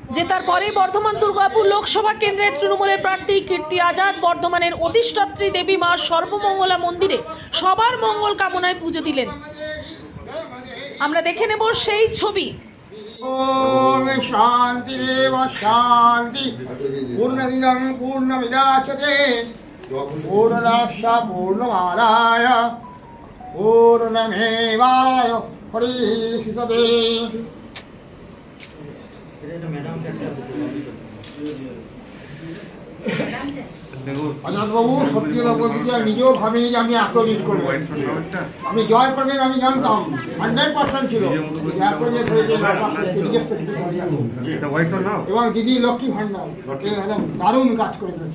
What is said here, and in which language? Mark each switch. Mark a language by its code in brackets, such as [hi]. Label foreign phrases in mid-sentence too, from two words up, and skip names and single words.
[bn] জেতার পরে বর্ধমান দুর্গাপুর লোকসভা কেন্দ্রের তৃণমূলের প্রার্থী কীর্তি আজাদ বর্ধমানের অধিষ্ঠাত্রী দেবী মা সর্বমঙ্গলা মন্দিরে সবার মঙ্গল কামনায় পুজো দিলেন। আমরা দেখে নেব সেই ছবি। [sa] ओम शांति देव शांति पूर्णमिदं पूर्णमिदाच्यते पूर्णस्य पूर्णमादाय पूर्णमेवाय परिशिष्यते। [bn] আজাদ বাবু সত্যি কথা বলতে কি, আমি নিজেও ভাবিনি যে আমি এত লিড করবো। আমি জয় করবেন আমি জানতাম, 100% ছিল। এবং দিদি লক্ষ্মী ভান্ডার একদম দারুণ কাজ করে গেছে।